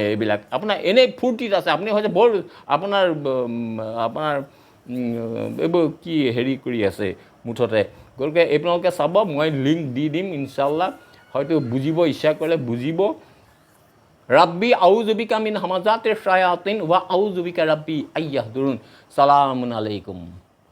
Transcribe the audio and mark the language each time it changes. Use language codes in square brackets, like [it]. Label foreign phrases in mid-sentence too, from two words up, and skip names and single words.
[as] এইবিলাক আপোনাৰ এনেই ফূৰ্তিত আছে, আপুনি হয়তো বৰ আপোনাৰ এইবোৰ কি হেৰি কৰি আছে মুঠতে। গতিকে আপোনালোকে চাব, মই লিংক দি দিম ইনশাল্লাহ, হয়তো বুজিব ইচ্ছা কৰিলে বুজিব। [ar] رب أعوذ بك من همزات الشياطين وأعوذ بك رب أن يحضرون. سلام عليكم.